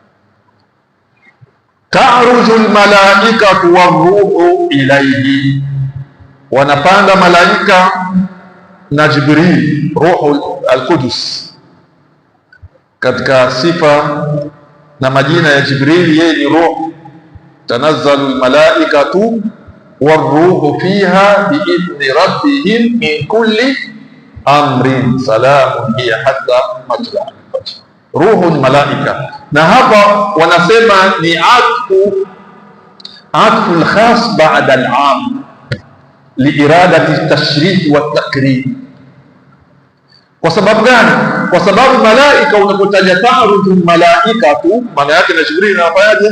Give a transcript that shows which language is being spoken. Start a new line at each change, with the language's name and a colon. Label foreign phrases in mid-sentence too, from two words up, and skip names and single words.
Arabic: تعرج الملائكة والروح إليه,
Swahili: wanapanda malaika na Jibril,
Arabic: روح القدس.
Swahili: Katika sifa na majina ya Jibril, yeye ni ruhu.
Arabic: تنزل الملائكة والروح فيها بإذن ربهم من كل أمر سلام هي حتى مطلع الفجر.
Swahili: Ruhu ni malaika, na hapa wanasema ni
Arabic: عطف الخاص بعد العام لإرادة التشريف والتكريم.
Swahili: Kwa sababu gani? Kwa sababu malaika, unapotaja
Arabic: تعرج ملائكة,
Swahili: maana yake na Jibril anafanyaje?